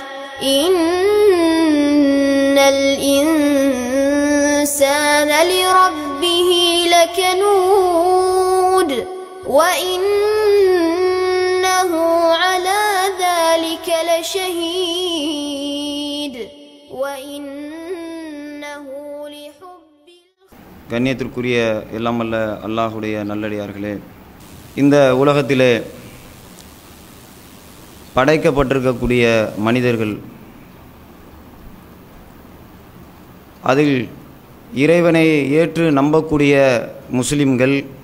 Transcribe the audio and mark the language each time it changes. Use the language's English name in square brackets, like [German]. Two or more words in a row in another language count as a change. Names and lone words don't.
[Arabic] إن الإنسان لربه لكنود وإنه على ذلك لشهيد وإنه لحب [Tamil] கண்ணியத்திற்குரிய எல்லாமல்ல அல்லாஹுடைய நல்லடியார்களே, இந்த உலகத்திலே படைக்கப்பட்டிருக்கக்கூடிய மனிதர்கள், அதில் இறைவனை ஏற்று நம்பக்கூடிய முஸ்லிம்கள்,